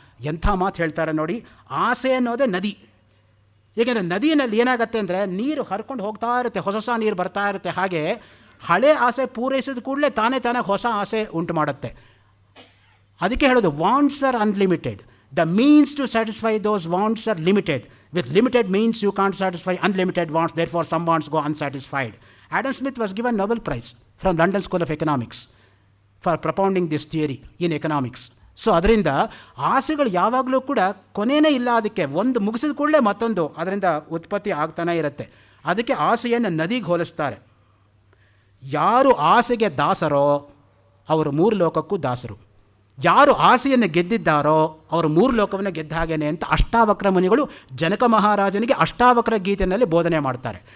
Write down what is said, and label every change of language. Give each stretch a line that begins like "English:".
Kannada: ಎಂಥ ಮಾತು ಹೇಳ್ತಾರೆ ನೋಡಿ. ಆಸೆ ಅನ್ನೋದೇ ನದಿ. ಏಕೆಂದರೆ ನದಿಯಲ್ಲಿ ಏನಾಗುತ್ತೆ ಅಂದರೆ ನೀರು ಹರ್ಕೊಂಡು ಹೋಗ್ತಾ ಇರುತ್ತೆ, ಹೊಸ ನೀರು ಬರ್ತಾ ಇರುತ್ತೆ. ಹಾಗೆ ಹಳೆ ಆಸೆ ಪೂರೈಸಿದ ಕೂಡಲೇ ತಾನೇ ಹೊಸ ಆಸೆ ಉಂಟು ಮಾಡುತ್ತೆ. ಅದಕ್ಕೆ ಹೇಳೋದು
English: Wants are unlimited. The means to satisfy those wants are limited. With limited means you can't satisfy unlimited wants, therefore some wants go unsatisfied. Adam Smith was given Nobel Prize from London School of Economics for propounding this theory in economics.
Kannada: So ಅದರಿಂದ ಆಸೆಗಳು ಯಾವಾಗಲೂ ಕೂಡ ಕೊನೆಯೇ ಇಲ್ಲ. ಅದಕ್ಕೆ ಒಂದು ಮುಗಿಸಿದ ಕೂಡಲೇ ಮತ್ತೊಂದು ಅದರಿಂದ ಉತ್ಪತ್ತಿ ಆಗ್ತಾನೆ ಇರುತ್ತೆ. ಅದಕ್ಕೆ ಆಸೆಯನ್ನು ನದಿಗೆ ಹೋಲಿಸ್ತಾರೆ. ಯಾರು ಆಸೆಗೆ ದಾಸರೋ ಅವರು ಮೂರು ಲೋಕಕ್ಕೂ ದಾಸರು. ಯಾರು ಆಸೆಯನ್ನು ಗೆದ್ದಿದ್ದಾರೋ ಅವರು ಮೂರು ಲೋಕವನ್ನು ಗೆದ್ದ ಹಾಗೇನೆ ಅಂತ ಅಷ್ಟಾವಕ್ರ ಮುನಿಗಳು ಜನಕ ಮಹಾರಾಜನಿಗೆ ಅಷ್ಟಾವಕ್ರ ಗೀತೆಯಲ್ಲಿ ಬೋಧನೆ ಮಾಡ್ತಾರೆ.